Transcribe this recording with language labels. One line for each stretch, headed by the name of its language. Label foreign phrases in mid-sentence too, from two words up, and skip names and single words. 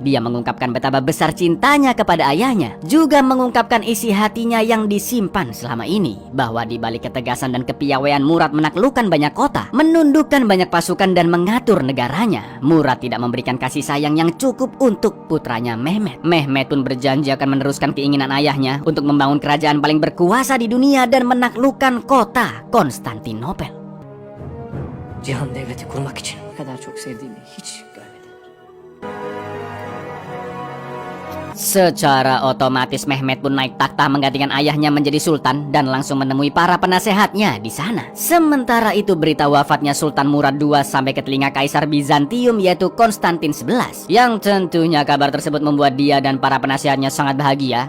Indonesian: Dia mengungkapkan betapa besar cintanya kepada ayahnya, juga mengungkapkan isi hatinya yang disimpan selama ini, bahwa di balik ketegasan dan kepiawaian Murad menaklukkan banyak kota, menundukkan banyak pasukan dan mengatur negaranya, Murad tidak memberikan kasih sayang yang cukup untuk putranya Mehmet. Mehmet pun berjanji akan meneruskan keinginan ayahnya untuk membangun kerajaan paling berkuasa di dunia dan menaklukkan kota Konstantinopel.
Turkish: Cihan devleti kurmak için ne kadar çok sevdiğimi hiç görmedim.
Indonesian: Secara otomatis Mehmet pun naik takhta menggantikan ayahnya menjadi sultan dan langsung menemui para penasehatnya di sana. Sementara itu berita wafatnya Sultan Murad II sampai ke telinga Kaisar Bizantium yaitu Konstantin XI, yang tentunya kabar tersebut membuat dia dan para penasehatnya sangat bahagia.